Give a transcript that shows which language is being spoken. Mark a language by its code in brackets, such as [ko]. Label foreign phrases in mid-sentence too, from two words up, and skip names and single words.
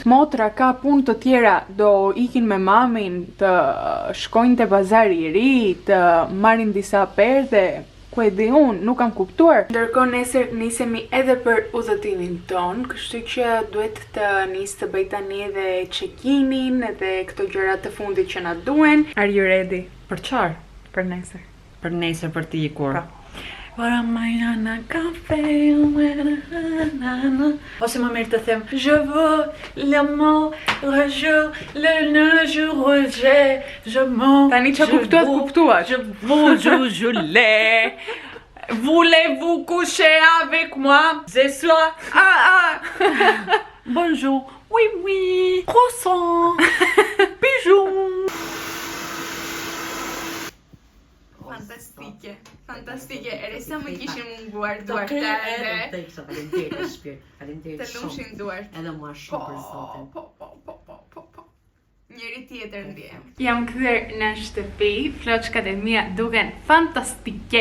[sq] Motra ka punë të tjera, do ikin me mamin, të shkojnë te bazari i ri, të marrin disa perde. Ku e di unë, nuk kam kuptuar. Ndërkohë nesër nisemi edhe për udhëtimin ton, kështu që duhet të nis të bëj tani edhe check-inin, edhe këto gjëra të fundit që na duhen. [en] Are you ready? [sq] Për çfarë? Për nesër. Për nesër për të ikur. Po. Ose më mirë të them [fr] je veux l'amour, le jour, le jour, je m'en. [sq] Tani që kuptuat. [fr] Je veux jouer. Voulez-vous coucher avec moi ce soir? Bonjour. Oui. Croissant. Bijou. [sq] Fantastike. fantastike, ere sa më kishin munguar Do duart kërë edhe edhe të iksa, faleminderit shpirt, të faleminderit lumshin shumë. duart. Edhe mua shumë për zotin. Po. Njëri tjetër ndjem. Jam kthyer në shtëpi, floçkat e mia duken fantastike.